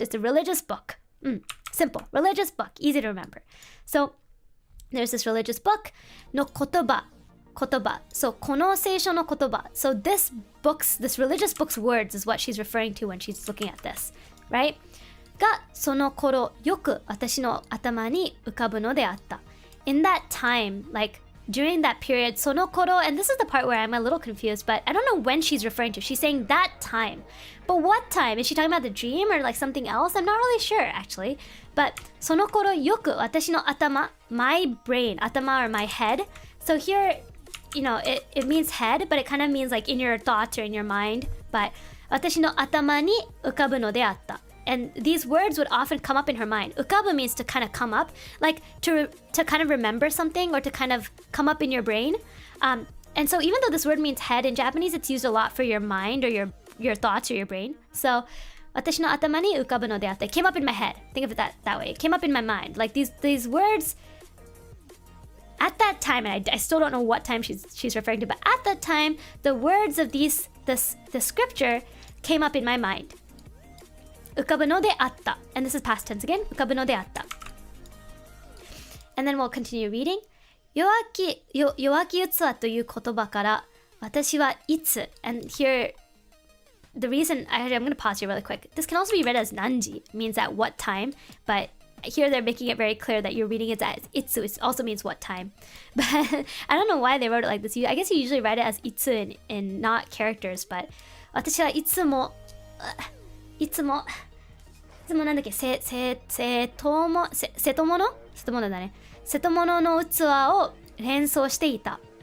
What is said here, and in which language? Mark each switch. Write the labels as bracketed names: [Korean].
[English] It's a religious book. Simple. Religious book. Easy to remember. So there's this religious book. [Japanese] No kotoba. Kotoba. So この聖書の言葉. [English] So this religious book's words is what she's referring to when she's looking at this, right? [Japanese] がその頃よく私の頭に浮かぶのであった. [English] In that time, like during that period, その頃, and this is the part where I'm a little confused, but I don't know when she's referring to. She's saying that time. But what time? Is she talking about the dream or like something else? I'm not really sure actually. But [Japanese] その頃よく私の頭, [English] my brain, 頭 or my head. So here, you know, it means head, but it kind of means like in your thoughts or in your mind. [Japanese] But 私の頭に浮かぶのであった. [English] And these words would often come up in her mind. Ukabu means to kind of come up, like to kind of remember something or to kind of come up in your brain. And so even though this word means head, in Japanese it's used a lot for your mind or your thoughts or your brain. So [Japanese] 私の頭に浮かぶのであった. [English] It came up in my head. Think of it that way. It came up in my mind. Like these words at that time, and I still don't know what time she's referring to, but at that time, the words of the scripture came up in my mind. [Japanese] 浮かぶのであった. [English] And this is past tense again. [Japanese] 浮かぶのであった. [English] And then we'll continue reading. [Japanese] 弱き器という言葉から私はいつ. [English] And here, the reason, I'm going to pause here really quick. This can also be read as nanji, means at what time. But here they're making it very clear that you're reading it as itsu. It also means what time. But I don't know why they wrote it like this. I guess you usually write it as itsu in not characters. [Japanese] But 私はいつもなんだっけ、瀬戸物だね。瀬戸物の器を連想していた。